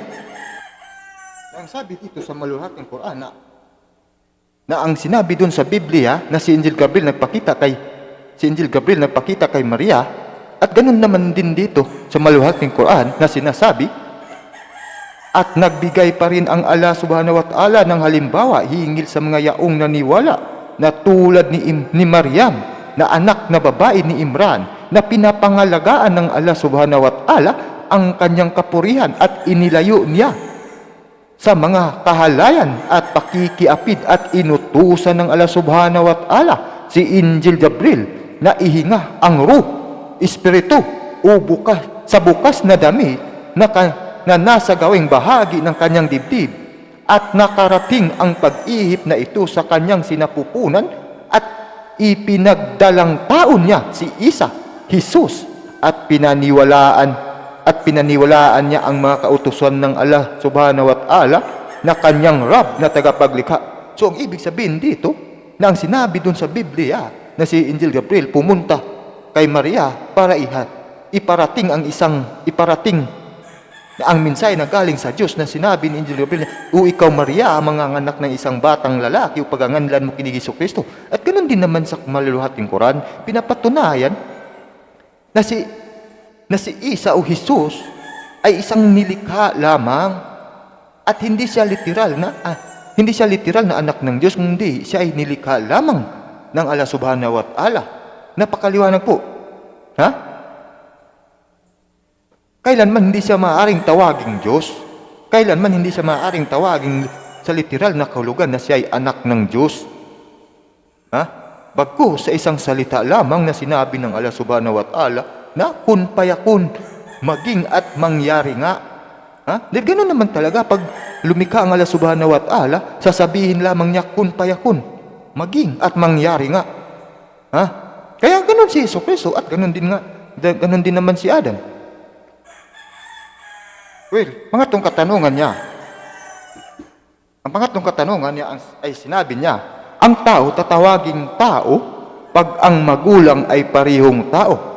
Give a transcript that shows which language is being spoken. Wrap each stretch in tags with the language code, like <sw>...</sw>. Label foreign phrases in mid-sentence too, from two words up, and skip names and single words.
<tl>Ang sabi dito sa maluwalhating Quran, na ang sinabi dun sa Biblia, na si Angel Gabriel nagpakita kay Maria. At ganun naman din dito sa maluwalhating Quran na sinasabi, at nagbigay pa rin ang Allah</tl> <ar>سبحانه وتعالى</ar> <tl>ng halimbawa hingil sa mga yaong naniwala, na tulad ni Maryam, na anak na babae ni Imran, na pinapangalagaan ng Allah</tl> <ar>سبحانه وتعالى</ar> <tl>ang kanyang kapurihan, at inilayo niya sa mga kahalayan at pakikiapid, at inutusan ng Allah</tl> <ar>سبحانه وتعالى</ar> <tl>si Angel Gabriel na ihinga ang ruh, espiritu o bukas na dami na nasa gawing bahagi ng kanyang dibdib, at nakarating ang pag-ihip na ito sa kanyang sinapupunan, at ipinagdalang taon niya si Isa, Jesus, at pinaniwalaan niya ang mga kautusan ng Allah</tl> <ar>سبحانه وتعالى</ar> <tl>na kanyang Rab na tagapaglikha. So ang ibig sabihin dito, na ang sinabi dun sa Biblia, na si Angel Gabriel pumunta kay Maria para iparating na ang mensahe na galing sa Diyos, na sinabi ni Angel Gabriel, "O ikaw Maria, manganganak ng isang batang lalaki, o paganganlan mo kinig Jesucristo." At ganoon din naman sa maluwalhating Quran, pinapatunayan na si Isa o Jesus ay isang nilikha lamang, at hindi siya literal na Hindi siya literal na anak ng Diyos, kundi siya ay nilikha lamang ng Allah</tl> <ar>سبحانه وتعالى.</ar> <tl>Napakaliwanag po. Ha? Kailanman hindi siya maaaring tawaging Diyos. Kailanman hindi siya maaaring tawaging sa literal na kahulugan na siya ay anak ng Diyos. Ha? Bagkus sa isang salita lamang na sinabi ng Allah</tl> <ar>سبحانه وتعالى</ar> <tl>na</tl> <ar>كن فيكون,</ar> <tl>maging at mangyari nga. Ha? Dahil ganoon naman talaga pag lumikha ang Allah</tl> <ar>سبحانه وتعالى,</ar> <tl>sasabihin lamang niya</tl> <ar>كن فيكون,</ar> <tl>maging at mangyari nga. Ha? Kaya ganoon si Jesucristo at ganoon din naman si Adan. Well, pangatlong katanungan niya. Ang pangatlong katanungan niya ay sinabi niya, ang tao tatawaging tao pag ang magulang ay parihong tao.</tl>